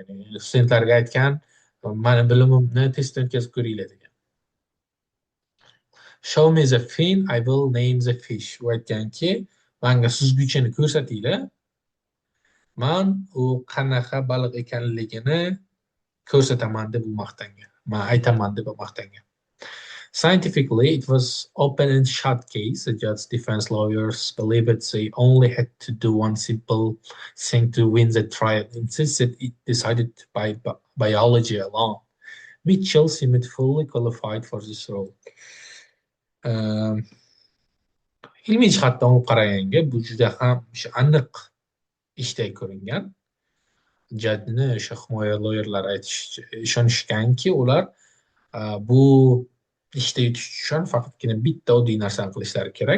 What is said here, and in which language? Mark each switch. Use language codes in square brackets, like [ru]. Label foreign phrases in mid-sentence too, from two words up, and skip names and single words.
[uz] Yani studentlarga aytgan, mani bilimimni testdan o'tkazib ko'ringlar degan. [en] Show me the fin, I will name the fish. [uz] U aytganki, menga suzgichini ko'rsatinglar, men u qanaqa baliq ekanligini ko'rsataman deb u maqtangan. Men aytaman deb maqtangan. [en] Scientifically, it was open and shut case. The judge's defense lawyers believed they only had to do one simple thing to win the trial. Insisted it decided by biology alone. Mitchell seemed fully qualified for this role. [uz] Ilmiy jihatdan olib qaraganda bu juda ham aniq ishday ko'ringan. Jadni o'sha himoya loyerlar ishonishganki, ular bu ishda yutish uchun faqatgina bitta oddiy narsani qilishlari kerak.